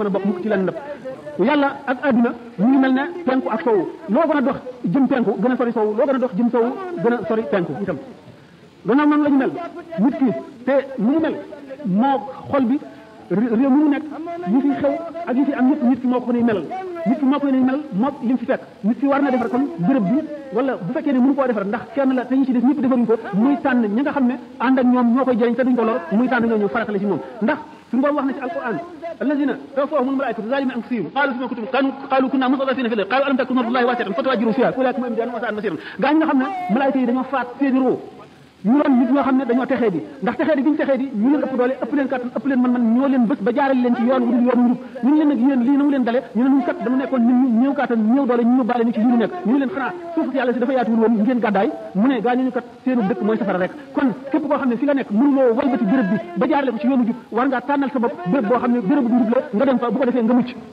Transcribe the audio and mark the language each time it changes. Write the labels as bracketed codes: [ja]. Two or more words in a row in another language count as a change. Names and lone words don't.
[wo] a bokk mukk ci lenn ndab yàlla ak adduna ñu ngi mel ne penku ak sowu loo gën a dox jëm penku gën a sori sowu loo gën a dox jëm sowu gën a sori penku itam gannaaw noonu la ñu mel nit ki te mu ngi mel moo xol bi réew mi mu nekk yi fi xew ak yi fi am yëpp nit ki moo ko ni melal nit ki moo ko ni mel moo lim fi fekk nit ki war na defar kon béréb bi wala bu fekkee ne mënu koo defar ndax kenn la te ñu ci def ñëpp defaruñ ko muy tànn ñi nga xam ne ànd ak ñoom ñoo koy jëriñ te duñ ko lor muy tànn ñoo ñëw faratale ci moom ndax suñu borom wax na ci alquran [ar] الذين توفاهم الملائكة ظالمي أنفسهم قالوا فيم كنتم قالوا كنا مستضعفين في الأرض قالوا ألم تكن أرض الله واسعة فتهاجروا فيها أولئك جهنم وساءت مصيرا [wo] gaa ñi nga xam ne malaayika yi dañoo faat seeni roo ñu doon nit ñoo xam ne dañoo texee di ndax texee di bi ñu texee di ñu leen ëpp doole ëpp leen kattan ëpp leen man ñoo leen bés ba jaarale leen ci yoon wu dul yoon njub ñu leen nag yéen lii na mu leen dale ñu ne ñun kat dama nekkoon nit ñu néew kattan néew doole ñu yóbbaale ni ci li ñu nekk ñu leen xanaa suuf si yàlla si dafa yaatuwul woon ngeen gàddaay mu ne gaa ñu kat seenu dëkk mooy safara rek kon képp koo xam ne fi nga nekk mënuloo walbati béréb bi ba jaarale ko ci yoonu jub war ngaa tànnal sa bopp béréb boo xam ne béréb bu njub la nga dem fa bu ko defee nga mucc